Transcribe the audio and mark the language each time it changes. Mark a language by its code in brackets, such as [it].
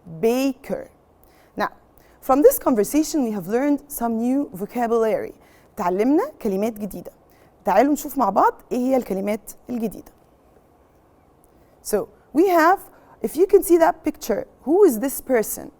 [en] Now, from this conversation we have learned some new vocabulary. [ar] تعلمنا كلمات جديدة. تعالوا نشوف مع بعض إيه هي الكلمات الجديدة. [en] So we have, if you can see that picture, who is this person?